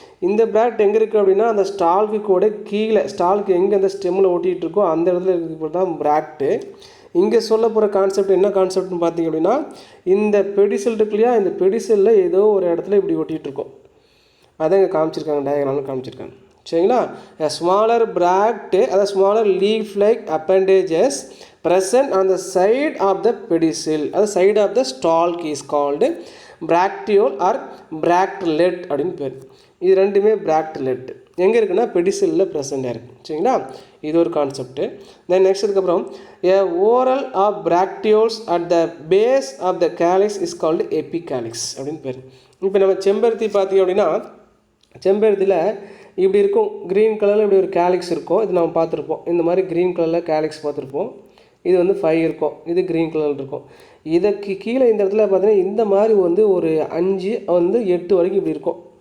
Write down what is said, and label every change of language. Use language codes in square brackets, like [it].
[ta] இந்த பிராக்ட் எங்கே இருக்குது அப்படின்னா அந்த ஸ்டால்க்கு கூட கீழே, ஸ்டால்க்கு எங்கே அந்த ஸ்டெம்மில் ஒட்டிகிட்டு இருக்கோ அந்த இடத்துல இருக்கிறது தான் பிராக்ட்டு. இங்கே சொல்ல போகிற கான்செப்ட் என்ன கான்செப்ட்னு பார்த்தீங்க அப்படின்னா இந்த பெடிசில் இருக்கு இல்லையா, இந்த பெடிசிலில் ஏதோ ஒரு இடத்துல இப்படி ஒட்டிகிட்டு இருக்கோம். அதான் இங்கே காமிச்சிருக்காங்க, டயக்ராமில் காமிச்சிருக்காங்க. சரிங்களா? [en] a smaller bract, அதாவது smaller leaf like appendages present on the side of the pedicel, அது side of the stalk is called bracteole or bractlet [ta] அப்படின்னு பேர். இது ரெண்டுமே bractlet. எங்கே இருக்குன்னா பெடிசிலில் ப்ரெசண்டாக இருக்குது. சரிங்களா? இது ஒரு கான்செப்ட்டு. [en] then next அதுக்கப்புறம் a whorl of bracteoles at the base of the calyx is called epicalix [ta] அப்படின்னு பேர். இப்போ நம்ம செம்பருத்தி பார்த்தீங்க அப்படின்னா செம்பருத்தியில் இப்படி இருக்கும், க்ரீன் கலரில் இப்படி ஒரு கேலிக்ஸ் இருக்கும். இது நம்ம பார்த்துருப்போம். இந்த மாதிரி க்ரீன் கலரில் கேலிக்ஸ் பார்த்துருப்போம். இது வந்து 5 இருக்கும், இது க்ரீன் கலரில் இருக்கும். இதுக்கு கீழே இந்த இடத்துல பார்த்தீங்கன்னா இந்த மாதிரி வந்து ஒரு 5 வந்து 8 வரைக்கும் இப்படி இருக்கும்.